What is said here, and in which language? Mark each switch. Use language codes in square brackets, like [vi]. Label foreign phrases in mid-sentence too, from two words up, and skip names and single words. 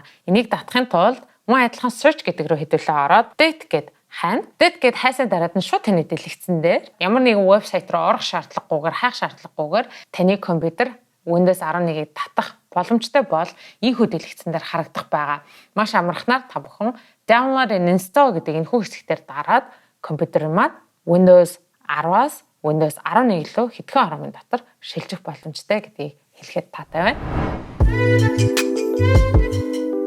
[mn] Энийг татахын тулд мөн адилхан search гэдэг рүү хэдүүлээ ороод update гэдэг Update гэд хайсны дараад нь шууд таны дэлгэцэн дээр ямар нэгэн вебсайт руу орох шаардлагагүйгээр хайх шаардлагагүйгээр таны компьютер Windows 11-ийг татах боломжтой бол ийхүү дэлгэцэн дээр харагдах байгаа. Маш амархнаар та бүхэн [en] download and install [mn] гэдэг энэ хэсгээр дараад компьютер маань Windows 10-аас Windows 11 рүү хэдхэн хоромын дотор шилжих боломжтой гэдгийг хэлэхэд таатай байна.